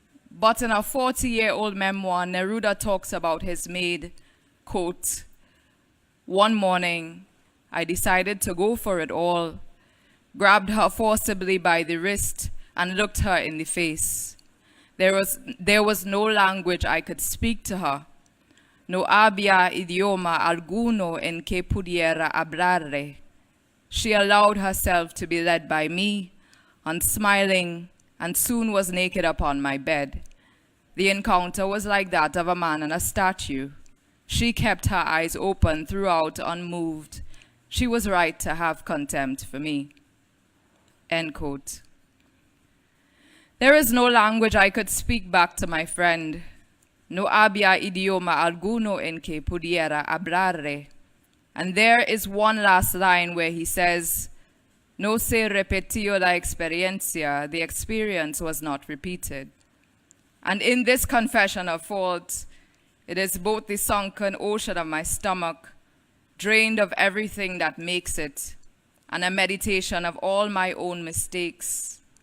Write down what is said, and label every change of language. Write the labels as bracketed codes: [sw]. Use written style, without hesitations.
[en] But in a 40-year-old memoir, Neruda talks about his maid, quote, "One morning, I decided to go for it all, grabbed her forcibly by the wrist, and looked her in the face. There was no language I could speak to her. [es] No había idioma alguno en que pudiera hablarle. [en] She allowed herself to be led by me, unsmiling, and soon was naked upon my bed. The encounter was like that of a man and a statue. She kept her eyes open throughout, unmoved. She was right to have contempt for me. End quote. There is no language I could speak back to my friend. [es] No había idioma alguno en que pudiera hablarle. [en] And there is one last line where he says, [es] no se repetió la experiencia, [en] the experience was not repeated. And in this confession of fault, it is both the sunken ocean of my stomach, drained of everything that makes it, and a meditation of all my own mistakes.